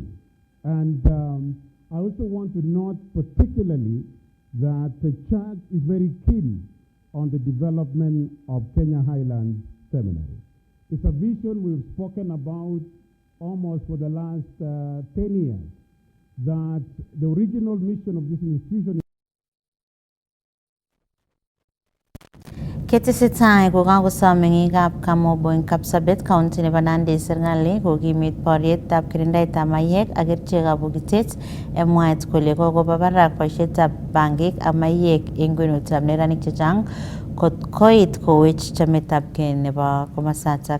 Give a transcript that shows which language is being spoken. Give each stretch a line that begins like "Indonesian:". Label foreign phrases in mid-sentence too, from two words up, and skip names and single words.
English: And I also want to note particularly that the church is very keen on the development of Kenya Highlands Seminary. It's a vision we've spoken about almost for the last 10 years, that the original mission of this institution
Kalenjin: Ketisitai ko kakusame ngikap kamobo ing Kapsabet County nebo Nandi serikali kokimit borietab kirindaetab mayek ak kerichekab bokitet mwaet kole kokoba barak boisietab bangik ak mayek eng kwenutab neranik chechang kot koit kowech chametabgei nebo komasatak.